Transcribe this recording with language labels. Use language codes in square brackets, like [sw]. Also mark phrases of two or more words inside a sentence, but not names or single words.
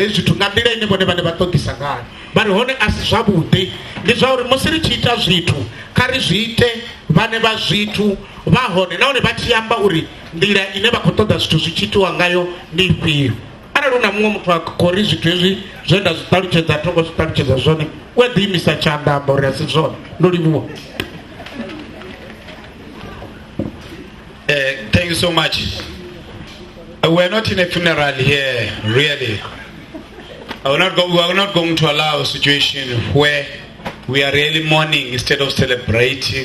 [ve] hezwi zwithu nga nḓila ine vhone vhane vha ṱoḓisa ngayo vha ri hone a si zwavhuḓi ndi zwa uri musi ri tshi ita zwithu kha ri zwi ite vhane vha zwithu vha hone nahone vha tshi amba uri nḓila ine vha khou ṱoḓa zwithu zwi tshi itiwa ngayo ndi ifhio arali hu na muṅwe muthu a khou ri zwithu hezwi zwe nda zwi ṱalutshedza thongo zwi ṱalutshedza zwone u a ḓiimisa tshanḓa amba uri a si zwone ndo livhuwa. [en] Thank you so much. We're not in a funeral here, really. We are not going to allow a situation where we are really mourning instead of celebrating.